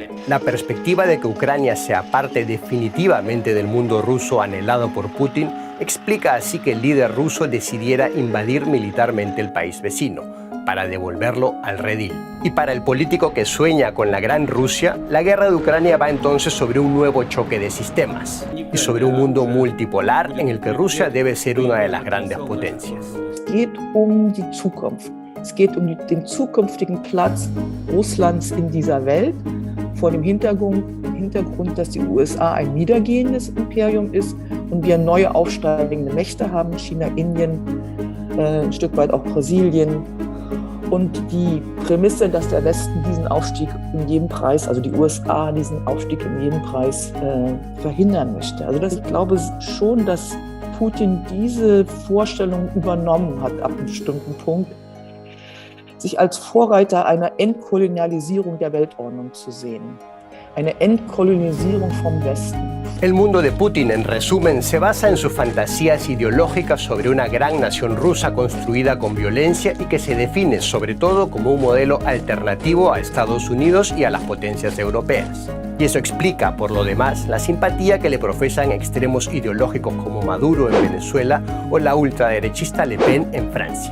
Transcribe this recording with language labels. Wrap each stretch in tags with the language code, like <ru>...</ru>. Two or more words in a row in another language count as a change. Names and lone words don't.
<es>La perspectiva de que Ucrania sea parte definitivamente del mundo ruso anhelado por Putin explica así que el líder ruso decidiera invadir militarmente el país vecino, para devolverlo al redil. Y para el político que sueña con la gran Rusia, la guerra de Ucrania va entonces sobre un nuevo choque de sistemas y sobre un mundo multipolar en el que Rusia debe ser una de las grandes potencias.</es> <de>Es geht um die Zukunft. Es geht um den zukünftigen Platz Russlands in dieser Welt, vor dem Hintergrund, dass die USA ein niedergehendes Imperium ist und wir neue aufsteigende Mächte haben, China, Indien, ein Stück weit auch Brasilien. Und die Prämisse, dass der Westen diesen Aufstieg um jeden Preis, also die USA diesen Aufstieg um jeden Preis verhindern möchte. Also ich glaube schon, dass Putin diese Vorstellung übernommen hat ab einem bestimmten Punkt, sich als Vorreiter einer Entkolonialisierung der Weltordnung zu sehen. Eine Entkolonialisierung vom Westen.</de> <es>El mundo de Putin, en resumen, se basa en sus fantasías ideológicas sobre una gran nación rusa construida con violencia y que se define sobre todo como un modelo alternativo a Estados Unidos y a las potencias europeas. Y eso explica, por lo demás, la simpatía que le profesan extremos ideológicos como Maduro en Venezuela o la ultraderechista Le Pen en Francia.</es>